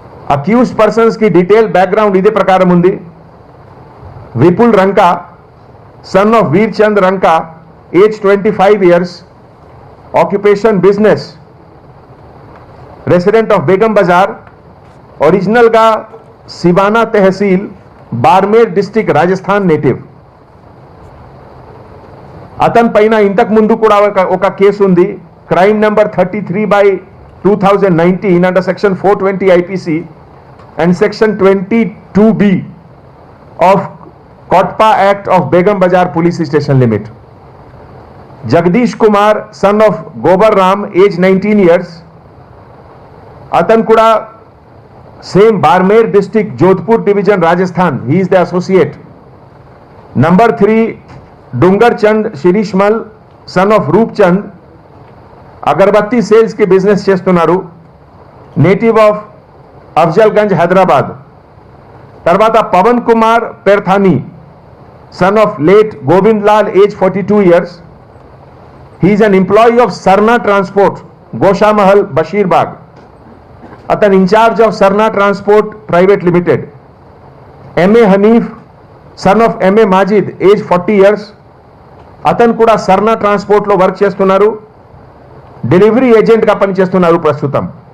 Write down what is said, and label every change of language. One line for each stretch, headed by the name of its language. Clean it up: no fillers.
English: Accused persons ki detailed background
Telugu: ide prakaram undi.
English: Vipul Ranka, son of Veer Chand Ranka, age 25 years, occupation business, resident of Begum Bazaar,
Telugu: original ga
English: Sivana Tehsil, Barmer district, Rajasthan native.
Telugu: అతని పైన ఇంతకు ముందు కూడా ఒక case ఉంది,
English: Crime number 33/2019 under section 420 IPC and section 22B of COTPA act of Begum Bazar police station limit. Jagdish Kumar, son of Gobar Ram, age 19 years.
Telugu: అతను కూడా same Barmer district, Jodhpur division, Rajasthan.
English: He is the associate.
Hindi: Number 3 Dungar Chand शिरीष्मल, son of रूप चंद, अगरबत्ती sales की business
Telugu: చేస్తున్నారు,
English: native of
Hindi: Afzalgunj, Hyderabad.
Telugu: తర్వాత
English: Pawan Kumar Perthani, son of late Govind Lal, age 42 years. he is an employee of Sarna Transport, Goshamahal, Bashirbagh.
Telugu: అతను
English: Incharge of Sarna transport private limited. MA Hanif, son of MA Majid, age 40 years.
Telugu: అతను కూడా Sarna transport లో work చేస్తున్నారు, delivery agent గా పనిచేస్తున్నారు ప్రస్తుతం.